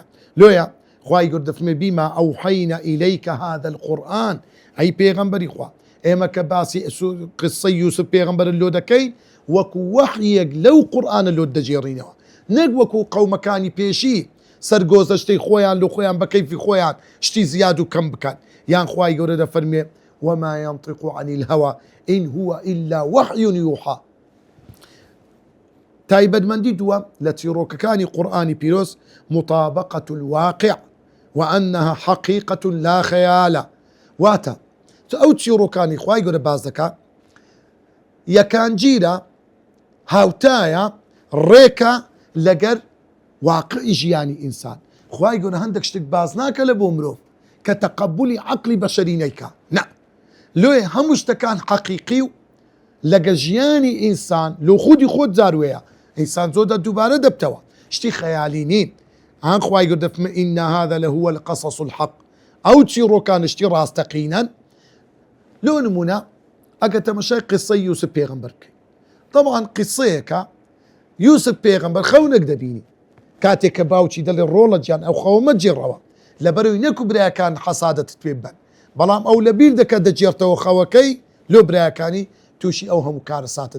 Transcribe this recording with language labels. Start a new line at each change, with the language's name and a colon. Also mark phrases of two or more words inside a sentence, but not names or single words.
Central Kurdish: لۆیە خوای گەورە دەفەرمێ
Arabic: بیما ئەوحەینە ئیلەیکە هذا القورئان،
Central Kurdish: ئەی پێغەمبەری خوا ئێمە کە باسی قسەی یوسف پێغەمبەر لۆ دەکەین وەکو وەحیەک لەو قورئانە لۆ دەجێڕینەوە، نەک وەکو قەومەکانی پێشی سەرگۆزە شتەی خۆیان لە خۆیان بە کەیفی خۆیان شتی زیاد و کەم بکەن. یان خوای گەورە دەفەرمێ
Arabic: وما ينطق عن الهوى إن هو إلا وحي يوحى.
Central Kurdish: تایبەتمەندی دووە لە چیرۆکەکانی قورئانی پیرۆز
Arabic: مطابقة الواقع وأنها حقيقة لا خيال.
Central Kurdish: واتە ئەو چیرۆکانی خوای گەورە باز دەکات یەکانگیرە هاوتایە ڕێکە لەگەر واقعی ژیانی ئینسان. خوای گەورە هەندێک شتێک باز ناکە لە بۆ مرۆڤ کە تەقەبولی عەقلی بەشەری نەیکا، نە، لۆیە هەموو شتەکان حەقیقی و لەگە ژیانی ئینسان لۆ خودی خۆت زاروەیە ئینسان زۆر دووبارە دەبتەوە شتی خەیالی نین ئان خوای گەورە دەفەرمێ
Arabic: ئین هذا لهو القصص الحق
Central Kurdish: ئەو چیرۆکان شتی ڕاستەقینەن لۆ نمونە ئەگە تەمەشای قسەی یوسف پێغەمبەر بکەیت طبعا قسەیەکە یوسف پێغەمبەر خەونێک دەبینی کاتێک کە باوکی دەڵێ ڕۆڵە گیان ئەو خەومە جێڕەوە لەبەرەوەی نەکو برایەکان حەسادەتت پێ بن بەڵام ئەو لەبیر دەکات دەجێڕتەوە خەوەکەی لۆ برایەکانی تووشی ئەو هەموو کارە ساتە